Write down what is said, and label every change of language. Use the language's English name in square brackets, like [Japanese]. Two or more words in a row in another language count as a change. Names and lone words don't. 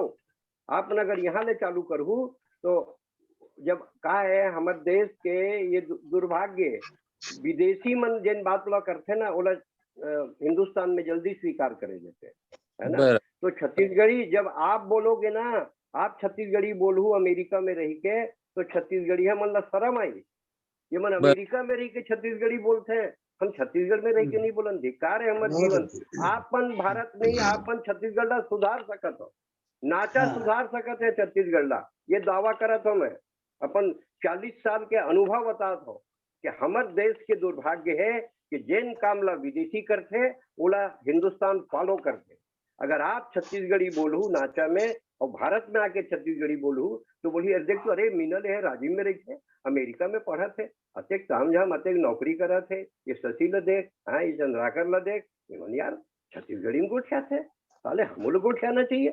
[Chhattisgarhi] आप अगर यहाँ ले चालू करू तो जब का है हमारे देश के ये दुर्भाग्य विदेशी मन जिन बात ला करते ना ओला हिंदुस्तान में जल्दी स्वीकार करे देते है ना। तो छत्तीसगढ़ी जब आप बोलोगे ना, आप छत्तीसगढ़ी बोलू अमेरिका में रह के, तो छत्तीसगढ़ी है मन ला शर्म आई। ये मन अमेरिका में रह के छत्तीसगढ़ी बोलते हैं, हम छत्तीसगढ़ में रह के नहीं बोलन। धिक्कार है हमारे जीवन। आपन भारत में आपन छत्तीसगढ़ ला सुधार सकत हो, नाचा सुधार सकत है छत्तीसगढ़ ला, ये दावा करत हो। मैं अपन 40 साल के अनुभव बतात हो कि हमारे देश के दुर्भाग्य है कि जिन काम ला विदेशी करते ओला हिंदुस्तान फॉलो करते। अगर आप छत्तीसगढ़ी बोलू नाचा में और भारत में आके छत्तीसगढ़ी बोलू तो बोली अरे देख तो, अरे मीनल है राजीव में रहे, अमेरिका में पढ़ा थे, अतेक ताम झाम अतेक नौकरी करा थे, ये शशि ल देख, हाँ ये चंद्राकर ल देख, यार छत्तीसगढ़ी में गोठिया थे, साले हम लोग गोठियाना चाहिए।